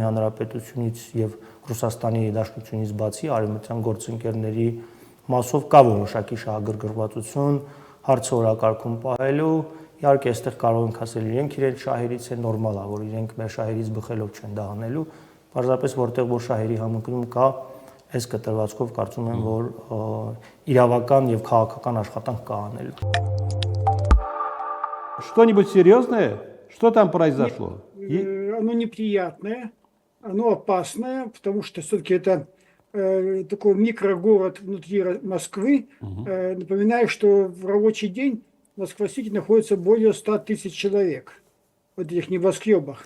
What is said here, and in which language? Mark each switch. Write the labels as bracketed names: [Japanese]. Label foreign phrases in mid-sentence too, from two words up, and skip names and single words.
[Armenian] Հանրապետությունից եւ Ռուսաստանի Դաշնությունից բացի արևմտյան գործընկերների մասով կա որոշակի շահագրգռվածություն, հարցը օրակարգում պահելու, իհարկե այստեղ կարող ենք ասել իրենք իրենց շահերից է նորմալ է, որ իրենք մեր շահերից բխելով չեն դա անելու, պարզապես որտեղ որ շահերի համընկնում կա, այս կտրվածքով կարծում եմ, որ իրավական եւ քաղաքական աշխատանք կա անելու։ [Russian] Что-нибудь серьезное? Что там произошло? Оно неприятное, оно опасное, потому что все-таки это такой микрогород внутри Москвы. Напоминаю, что в рабочий день в Москва-Сити находится более 100 тысяч человек в этих небоскребах.